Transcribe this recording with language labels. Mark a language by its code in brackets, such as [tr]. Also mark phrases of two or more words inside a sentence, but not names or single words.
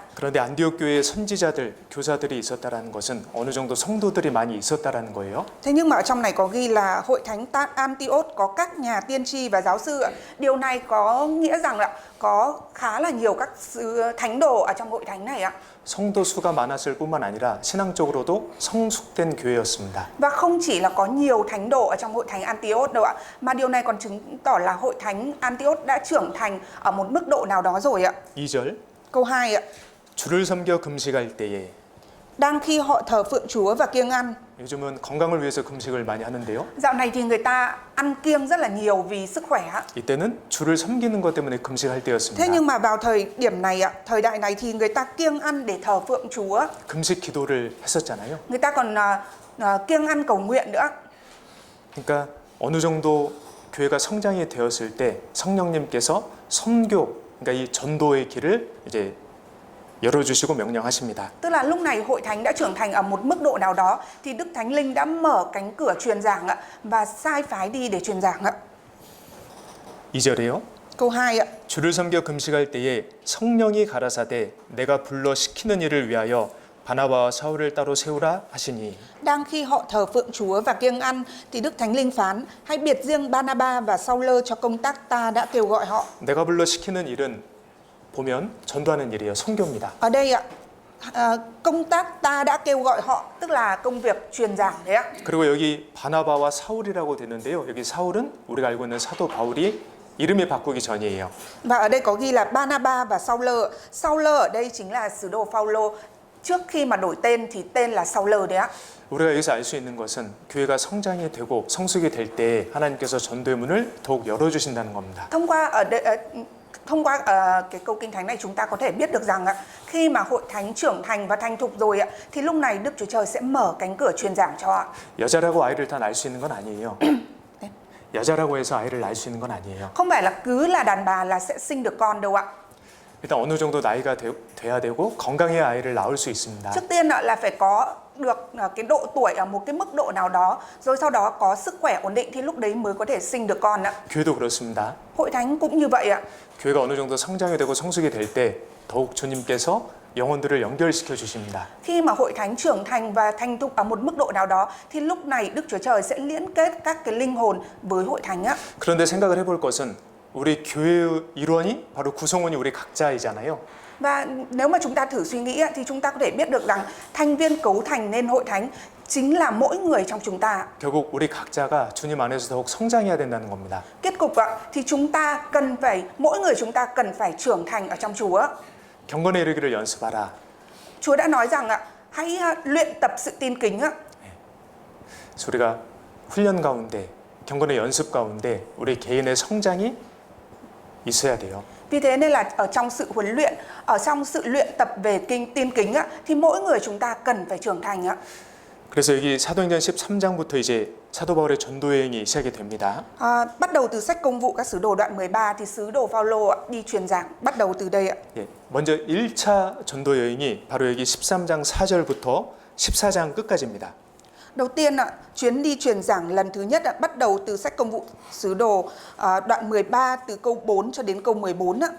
[ko] 그런데 안디옥 교회에 선지자들, 교사들이 있었다라는 것은 어느 정도 성도들이 많이 있었다라는 거예요. [vi] Thế nhưng mà ở trong này có ghi là hội thánh Antioch có các nhà tiên tri và giáo sư ạ. Điều này có nghĩa rằng là có khá là nhiều các thánh đồ ở trong hội thánh này ạ. [ko] 성도 수가 많았을 뿐만 아니라 신앙적으로도 성숙된 교회였습니다. [vi] Và không chỉ là có nhiều thánh đồ ở trong hội thánh Antioch đâu ạ, mà điều này còn chứng tỏ là hội thánh Antioch đã trưởng thành ở một mức độ nào đó rồi ạ. [ko] 2절 [vi] Câu 2 ạ. [ko] 주를 섬겨 금식할 때에 [vi] Đang khi họ thờ phượng Chúa và kiêng ăn. [ko] 요즘은 건강을 위해서 금식을 많이 하는데요. [vi] Dạo này thì người ta ăn kiêng rất là nhiều vì sức khỏe ạ. [ko] 이때는 주를 섬기는 것 때문에 금식할 때였습니다. [vi] Thế nhưng mà vào thời điểm này ạ, thời đại này thì người ta kiêng ăn để thờ phượng Chúa. [ko] 금식 기도를 했었잖아요. [vi] Người ta còn kiêng ăn cầu nguyện nữa. [ko] 그러니까 어느 정도 교회가 성장이 되었을 때 성령님께서 선교, 그러니까 이 전도의 길을 이제 열어주시고 명령하십니다. [vi] Tức là lúc này hội thánh đã trưởng thành ở một mức độ nào đó thì Đức Thánh Linh đã mở cánh cửa truyền giảng ạ và sai phái đi để truyền giảng ạ. [ko] 2절에요. [vi] Câu 2 ạ. [ko] 주를 섬겨 금식할 때에 성령이 가라사대 내가 불러 시키는 일을 위하여 바나바와 사울을 따로 세우라 하시니. [vi] Đang khi họ thờ phượng Chúa và kiêng ăn thì Đức Thánh Linh phán: hãy biệt riêng Ba-na-ba và Sau-lơ cho công tác ta đã kêu gọi họ. [ko] 내가 불러 시키는 일은 보면 전도하는 일이에요. 선교입니다. [vi] Ở đây ạ, công tác ta đã kêu gọi họ tức là công việc truyền giảng đấy ạ. [ko] 그리고 여기 바나바와 사울이라고 되는데요. 여기 사울은 우리가 알고 있는 사도 바울이 이름을 바꾸기 전이에요. [vi] Và ở đây có ghi là Ba-na-ba và Sau-lơ. Sau-lơ ở đây chính là sứ đồ Phaolô. Trước khi mà đổi tên thì tên là Sau-lơ đấy ạ. [ko] 우리가 여기서 알 수 있는 것은 교회가 성장이 되고 성숙이 될 때 하나님께서 전도의 문을 더욱 열어주신다는 겁니다. [vi] Thông qua cái câu kinh thánh này chúng ta có thể biết được rằng khi mà hội thánh trưởng thành và thành thục rồi thì lúc này Đức Chúa Trời sẽ mở cánh cửa truyền giảng cho họ. [ko] 여자라고 아이를 다 낳을 수 있는 건 아니에요. 여자라고 해서 아이를 낳을 수 있는 건 아니에요. [vi] Không phải là cứ là đàn bà là sẽ sinh được con đâu ạ. [ko] 일단 어느 정도 나이가 돼야 되고 건강해야 아이를 낳을 수 있습니다. [vi] Trước tiên là phải có được cái độ tuổi ở một cái mức độ nào đó, rồi sau đó có sức khỏe ổn định thì lúc đấy mới có thể sinh được con ạ. [ko] 교회도 그렇습니다. [vi] Hội thánh cũng như vậy ạ. [ko] 교회가 어느 정도 성장이 되고 성숙이 될 때 더욱 주님께서 영혼들을 연결시켜 주십니다. [vi] Khi mà hội thánh trưởng thành và thành thục ở một mức độ nào đó thì lúc này Đức Chúa Trời sẽ liên kết các cái linh hồn với hội thánh á. [ko] 그런데 생각을 해볼 것은 우리 교회의 일원이 바로 구성원이 우리 각자이잖아요. [vi] Và nếu mà chúng ta thử suy nghĩ thì chúng ta có thể biết được rằng thành viên cấu thành nên hội thánh chính là mỗi người trong chúng ta. [ko] 결국 우리 각자가 주님 안에서 더욱 성장해야 된다는 겁니다. [vi] Kết cục thì chúng ta cần phải, mỗi người chúng ta cần phải trưởng thành ở trong Chúa. [ko] 경건에 이르기를 연습하라. [vi] Chúa đã nói rằng hãy luyện tập sự tin kính. [ko] 우리가 훈련 가운데, 경건의 연습 가운데 우리 개인의 성장이 있어야 돼요. [vi] Vì thế nên là ở trong sự huấn luyện, ở trong sự luyện tập về tin kính thì mỗi người chúng ta cần phải trưởng thành. [ko] 그래서 여기 사도행전 13장부터 이제 사도 바울의 전도 여행이 시작이 됩니다. [vi] Bắt đầu từ sách Công vụ các sứ đồ đoạn 13 thì sứ đồ Phaolô đi truyền giảng bắt đầu từ đây ạ. [ko] 예, 먼저 1차 전도 여행이 바로 여기 13장 4절부터 14장 끝까지입니다. [vi] Đầu tiên chuyến đi truyền giảng lần thứ nhất bắt đầu từ sách Công vụ sứ đồ đoạn 13 từ câu 4 cho đến câu 14 ạ.